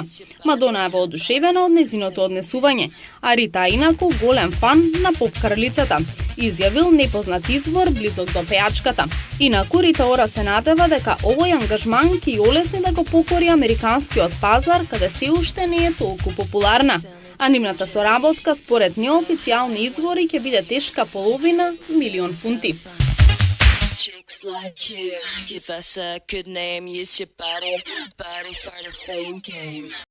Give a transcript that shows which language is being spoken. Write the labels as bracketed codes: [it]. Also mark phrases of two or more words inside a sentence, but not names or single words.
[mk] Мадона е воодушевена од нејзиното однесување, а Рита инаку голем фан на поп кралицата, изјавил непознат извор близок до пејачката. Инаку Рита Ора се надева дека овој ангажман ќе ја олесни да го покори американскиот пазар, каде се уште не е толку популарна. А нивната соработка според неофицијални извори ќе биде тешка $500,000 фунти. [en] Chicks like you, give us a good name, use your body for the fame game.